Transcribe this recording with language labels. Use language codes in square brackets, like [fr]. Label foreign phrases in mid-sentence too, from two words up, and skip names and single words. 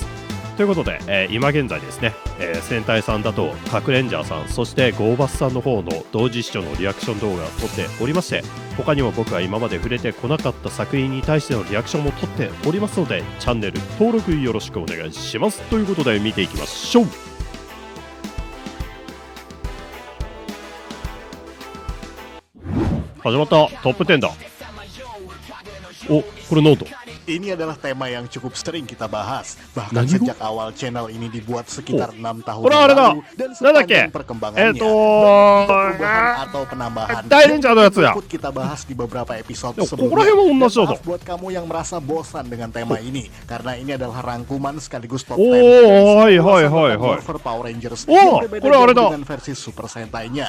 [ja] ということで、今現在ですね、戦隊さんだと核レンジャーさん、そしてゴーバスさんの方の同時視聴のリアクション動画を撮っておりまして、他にも僕が今まで触れてこなかった作品に対してのリアクションも撮っておりますので、チャンネル登録よろしくお願いします。ということで見ていきましょう。始まった。トップ10だ。お、これなんだ。 [id] Ini adalah tema yang cukup sering kita bahas, bahkan sejak awal channel ini dibuat sekitar 6 tahun lalu, dan sepanjang perkembangannya, perubahan atau penambahan ikut kita bahas di beberapa episode sebelumnya. Dan maaf buat kamu yang merasa bosan dengan tema ini, karena ini adalah rangkuman sekaligus top 10 Morpher Power Rangers yang berbeda dengan versi Super Sentai-nya.